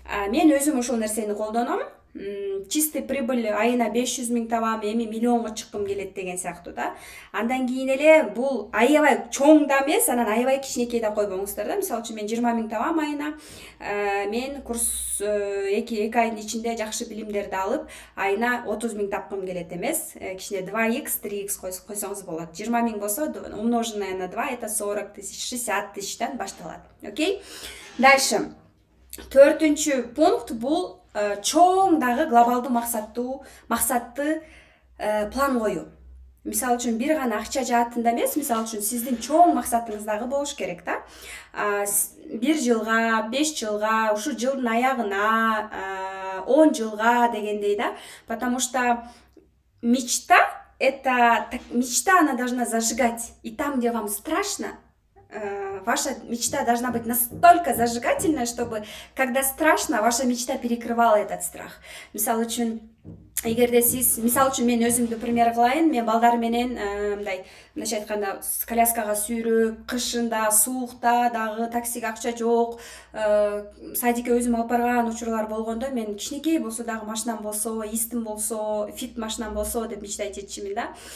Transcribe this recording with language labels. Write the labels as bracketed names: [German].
[Kyrgyz] Мен өзүм ушул нерсени колдоном. [Russian] Чистый прибыль [Kyrgyz] айына 500 миң табам, эми миллионго чыккым келет деген сыяктуу да. Андан кийин эле бул аябай чоң да эмес, анан аябай кичинекей да койбоңуздар да. Мисалы үчүн мен 20 миң табам айына. Мен курс 2 айдын ичинде жакшы билимдерди алып, айына 30 миң тапкым келет эмес. Кичине 2х, 3х койсоңуз болот. 20 миң болсо, [Russian] умноженное на 2 это 40 тысяч, [Kyrgyz] 60 тысячтан башталат. [Russian] Окей? Дальше. [Kyrgyz] 4-чү пункт бул чоң дагы глобалдуу максатты план коюу. Мисалы үчүн бир гана акча жаатында эмес, мисалы үчүн сиздин чоң максатыңыз дагы болуш керек да. 1 жылга, 5 жылга, ушу жылдын аягына, 10 жылга дегендей да. [Russian] Потому что мечта, она должна зажигать. И там, где вам страшно, ваша мечта должна быть настолько зажигательная, чтобы, когда страшно, ваша мечта перекрывала этот страх. [Kyrgyz] Мисалы үчүн, эгерде сиз, мисалы үчүн мен өзүмдү пример кылайын, мен балдар менен мындайча айтканда коляскага сүйрөп, кышында, суукта дагы таксиге акча жок, садикке өзүм алып барган учурлар болгондо, мен кичинекей болсо дагы машинам болсо, истим болсо, фит машинам болсо деп [Russian] мечтать [Kyrgyz] этчимин да.